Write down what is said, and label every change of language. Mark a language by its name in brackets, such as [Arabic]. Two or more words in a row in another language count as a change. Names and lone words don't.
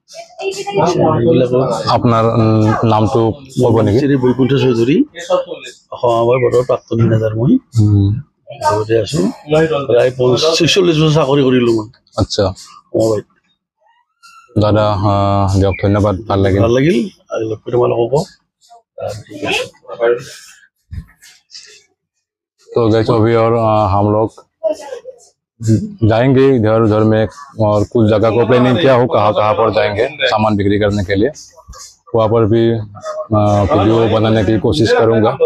[Assamese] আপোনাৰ নামটো ক'ব নেকি? শ্ৰী বৈকুণ্ঠ চৌধুৰী, অসমৰ বতৰ প্ৰাক্তন ম্যানেজাৰ। মই ঘৰতে আছো, প্ৰায় 45-46 বছৰ চাকৰি কৰিলো মই। আচ্ছা দাদা, দিয়ক ধন্যবাদ, ভাল লাগিল। আজি লগ কৰি তোমালোকক। [Hindi] तो गाइस अभी और हम लोग जाएंगे इधर उधर में और कुछ जगह को प्लानिंग किया हो कहाँ पर जाएंगे सामान बिक्री करने के लिए। वहाँ पर भी वीडियो बनाने की कोशिश करूँगा।